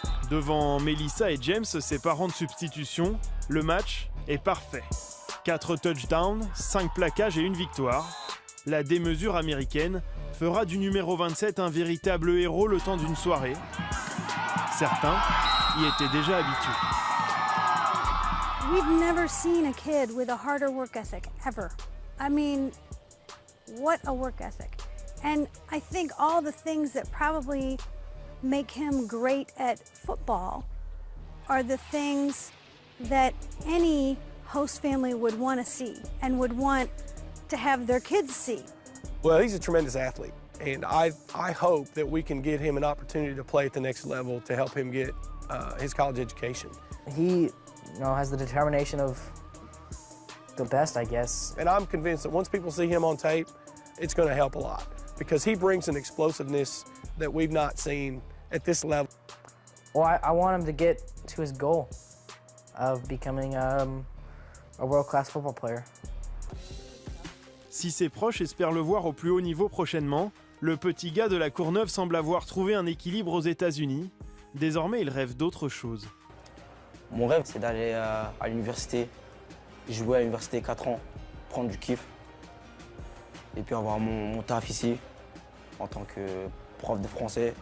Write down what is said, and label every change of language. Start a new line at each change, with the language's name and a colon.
French: Devant Melissa et James, ses parents de substitution, le match est parfait. 4 touchdowns, 5 plaquages et une victoire. La démesure américaine fera du numéro 27 un véritable héros le temps d'une soirée. Certains y étaient déjà habitués.
English: We've never seen a kid with a harder work ethic, ever. I mean, what a work ethic. And I think all the things that probably make him great at football are the things that any host family would want to see and would want to have their kids see. Well, he's a tremendous athlete, and I hope that we can get him an opportunity to play at the next level to help him get his college education. He, has the determination of the best, I guess. And I'm convinced that once people see him on tape, it's going to help a lot because he brings an explosiveness that we've not seen at this level. Well, I want him to get to his goal of becoming a world-class football player.
French: Si ses proches espèrent le voir au plus haut niveau prochainement, le petit gars de la Courneuve semble avoir trouvé un équilibre aux États-Unis. Désormais, il rêve d'autre chose. Mon rêve, c'est d'aller à l'université, jouer à l'université 4 ans, prendre du kiff, et puis avoir mon taf ici, en tant que prof de français.